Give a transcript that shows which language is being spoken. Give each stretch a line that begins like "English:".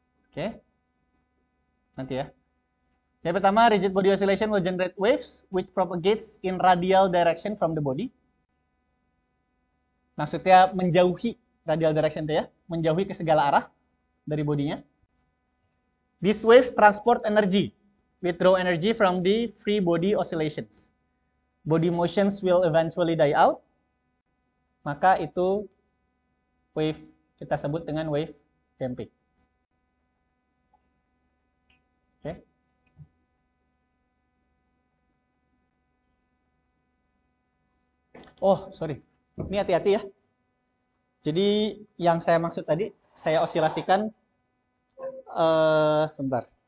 Indonesian: Oke. Nanti ya.
English: Yang pertama, rigid body oscillation will generate waves which propagates in radial direction from the body.
Indonesian: Maksudnya menjauhi radial direction itu ya, menjauhi ke segala arah dari bodinya.
English: These waves transport energy, withdraw energy from the free body oscillations. Body motions will eventually die out.
Indonesian: Maka itu wave kita sebut dengan wave damping. Oke.
English: Oh, sorry.
Indonesian: Ini hati-hati ya. Jadi yang saya maksud tadi, saya osilasikan, sebentar.